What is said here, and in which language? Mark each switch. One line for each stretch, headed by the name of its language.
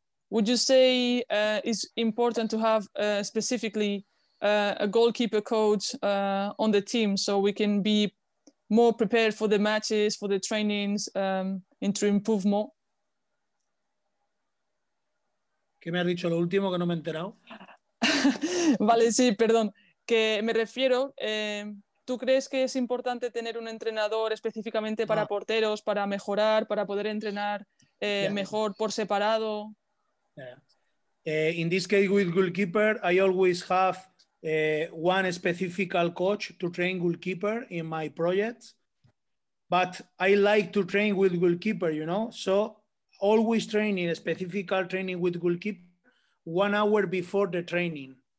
English: Would you say it's important to have specifically a goalkeeper coach on the team so we can be more prepared for the matches, for the trainings, and to improve more?
Spanish: ¿Qué me has dicho lo último que no me he enterado? Vale, sí, perdón. Que me refiero, ¿tú crees que es importante tener un entrenador específicamente para porteros, para mejorar, para poder entrenar mejor por separado?
English: In this case with goalkeeper, I always have one specific coach to train goalkeeper in my projects, but I like to train with goalkeeper, you know, so always training, a specific training with goalkeeper 1 hour before the training.